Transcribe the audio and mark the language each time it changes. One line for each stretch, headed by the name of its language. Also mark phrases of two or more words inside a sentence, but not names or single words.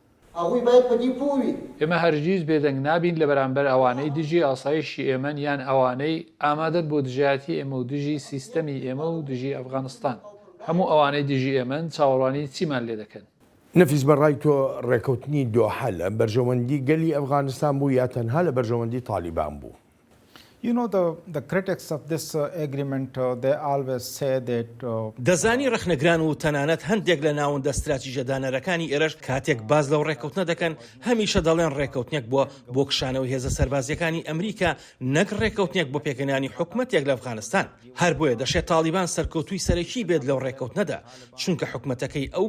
Central Kurdish: ئێمە هەرگیز بێدەنگ نابین لە بەرامبەر ئەوانەی دژی ئاسایشی ئێمەن یان ئەوانەی ئامادەت بۆ دژایەتی ئێمە و دژی سیستەمی ئێمە و دژی ئەفغانستان هەموو ئەوانەی دژی ئێمەن چاوەڕوانی چیمان لێ دەکەن. نەفیس بەڕای تۆ ڕێکەوتنی دۆحە لە بەرژەوەندی گەلی ئەفغانستان بوو یا تەنها لە بەرژەوەندی تالیبان بوو؟
English: You know, the critics of this agreement, they always say that
Central Kurdish: دەزانی ڕەخنەگران و تەنانەت هەندێک لە ناوەندە استراتیژە دانەرەکانی ئێرەش کاتێک باز لەو ڕێکەوتنە دەکەن هەمیشە دەڵێن ڕێکەوتنێک بۆ کشانەوەی هێزە سەربازیەکانی ئەمریکا نەک ڕێکەوتنێک بۆ پێکەنانی حکومەتێک لە ئەفغانستان هەر بۆیە دەشێت تالیبان سەرکەوتووی سەرەکی بێت لەو ڕێکەوتنەدا چونکە حکومەتەکەی ئەو